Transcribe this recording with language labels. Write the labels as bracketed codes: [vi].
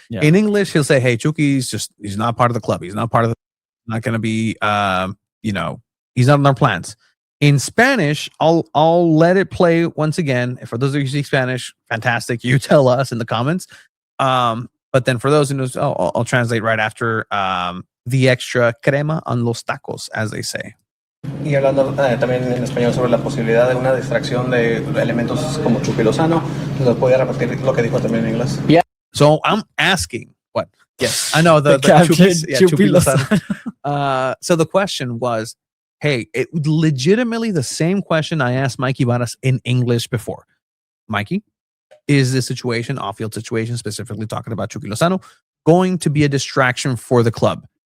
[en] In English, he'll say, hey, Chucky's he's not part of the club. He's not part of the, not going to be, he's not in our plans. In Spanish, I'll let it play once again. For those of you who speak Spanish, fantastic. You tell us in the comments. But then for those who knows, I'll translate right after the extra crema on los tacos, as they say. [es] Y hablando también en español sobre la posibilidad de una distracción de elementos como Chucky Lozano, ¿nos podía repetir lo que dijo también en inglés? [en] Yeah. So I'm asking, what? Yes, I know the Chucky Lozano. So the question was, hey, it legitimately the same question I asked Mikey Varas in English before. Mikey, is this situation, off-field situation, specifically talking about Chucky Lozano, going to be a distraction for the club?